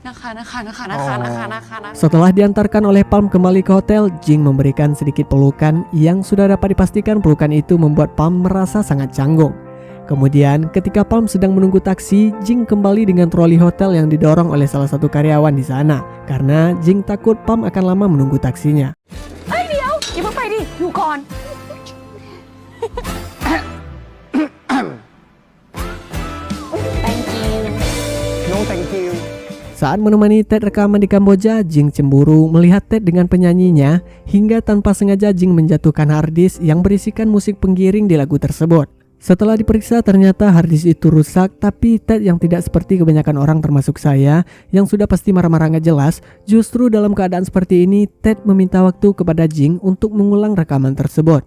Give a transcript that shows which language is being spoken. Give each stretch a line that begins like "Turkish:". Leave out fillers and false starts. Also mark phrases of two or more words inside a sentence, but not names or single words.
Indonesian: Setelah diantarkan oleh Palm kembali ke hotel, Jing memberikan sedikit pelukan yang sudah dapat dipastikan pelukan itu membuat Palm merasa sangat canggung. Kemudian ketika Palm sedang menunggu taksi, Jing kembali dengan troli hotel yang didorong oleh salah satu karyawan di sana karena Jing takut Palm akan lama menunggu taksinya.
Thai: เดี๋ยวอย่าเพิ่งไปดิอยู่ก่อน
English: Thank you. No thank you
Indonesian: Saat menemani Ted rekaman di Kamboja, Jing cemburu melihat Ted dengan penyanyinya hingga tanpa sengaja Jing menjatuhkan harddisk yang berisikan musik penggiring di lagu tersebut. Setelah diperiksa ternyata harddisk itu rusak, tapi Ted yang tidak seperti kebanyakan orang termasuk saya yang sudah pasti marah-marah gak jelas, justru dalam keadaan seperti ini Ted meminta waktu kepada Jing untuk mengulang rekaman tersebut.